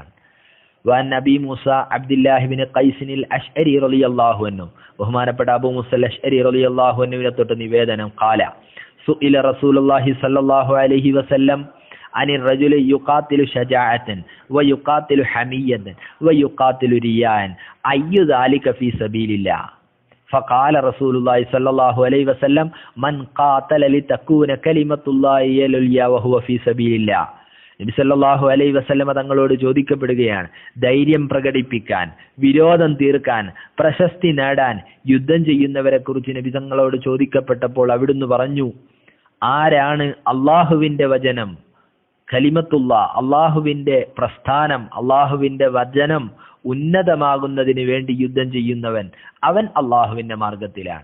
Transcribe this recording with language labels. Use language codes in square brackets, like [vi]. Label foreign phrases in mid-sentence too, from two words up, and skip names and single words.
[ar] وعن نبي موسى عبد الله بن قيس الأشعري رضي الله عنه, [ml] ബഹുമാനപ്പെട്ട അബൂ മൂസ അശ്അരി റളിയല്ലാഹു അൻഹുവിനെ തൊട്ട് നിവേദനം. [ar] قال سئل رسول الله صلى الله عليه وسلم عن الرجل يقاتل شجاعة ويقاتل حمية ويقاتل رياء أي ذلك في سبيل الله. فقال رسول الله صلى الله عليه وسلم من قاتل لتكون كلمة الله هي العليا وهو في سبيل الله. [ml] നബി [ar] صلى الله عليه وسلم [ml] തങ്ങളോട് ചോദിക്കപ്പെടുകയാണ്, ധൈര്യം പ്രകടിപ്പിക്കാൻ, വിരോധം തീർക്കാൻ, പ്രശസ്തി നേടാൻ യുദ്ധം ചെയ്യുന്നവരെ കുറിച്ച് നബി തങ്ങളോട് ചോദിക്കപ്പെട്ടപ്പോൾ അവിടുന്ന് പറഞ്ഞു, ആരാണ് അള്ളാഹുവിന്റെ വചനം, കലിമത്തുള്ള അള്ളാഹുവിന്റെ പ്രസ്ഥാനം, അള്ളാഹുവിന്റെ വചനം ഉന്നതമാകുന്നതിന് വേണ്ടി യുദ്ധം ചെയ്യുന്നവൻ, അവൻ അള്ളാഹുവിന്റെ മാർഗത്തിലാണ്.